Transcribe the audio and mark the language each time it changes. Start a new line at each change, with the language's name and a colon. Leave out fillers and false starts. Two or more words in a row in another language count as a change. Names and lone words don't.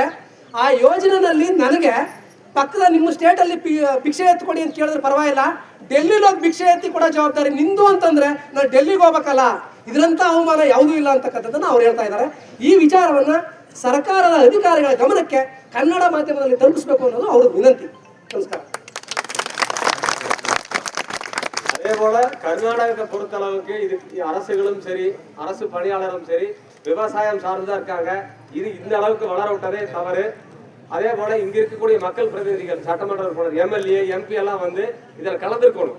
Kannada: ಆ ಯೋಜನೆಯಲ್ಲಿ ನನಗೆ ಪಕ್ಕದ ನಿಮ್ಮ ಸ್ಟೇಟಲ್ಲಿ ಭಿಕ್ಷೆ ಎತ್ಕೊಡಿ ಅಂತ ಕೇಳಿದ್ರೆ ಪರವಾಗಿಲ್ಲ, ಡೆಲ್ಲಿಲಿ ಹೋಗಿ ಭಿಕ್ಷೆ ಎತ್ತಿ ಕೊಡೋ ಜವಾಬ್ದಾರಿ ನಿಂದು ಅಂತಂದ್ರೆ ನಾನು ಡೆಲ್ಲಿಗೆ ಹೋಗ್ಬೇಕಲ್ಲ, ಇದರಂತ ಅವಮಾನ ಯಾವುದೂ ಇಲ್ಲ ಅಂತಕ್ಕಂಥದ್ದನ್ನು ಅವ್ರು ಹೇಳ್ತಾ ಇದ್ದಾರೆ. ಈ ವಿಚಾರವನ್ನ ಸರ್ಕಾರದ ಅಧಿಕಾರಿಗಳ ಗಮನಕ್ಕೆ ಕನ್ನಡ ಮಾಧ್ಯಮದಲ್ಲಿ ತಲುಪಿಸಬೇಕು ಅನ್ನೋದು ಅವ್ರ ವಿನಂತಿ. ನಮಸ್ಕಾರ.
Tamil: அதே போல கர்நாடகத்தை பொறுத்த அளவுக்கு இது அரசுகளும் சரி, அரசு பணியாளரும் சரி, விவசாயம் சார்ந்துதான் இருக்காங்க. இது இந்த அளவுக்கு வளர விட்டதே தவறு. அதே போல இங்க இருக்கக்கூடிய மக்கள் பிரதிநிதிகள், சட்டமன்ற உறுப்பினர், எம்எல்ஏ, எம்பி எல்லாம் வந்து இதில் கலந்துருக்கணும்.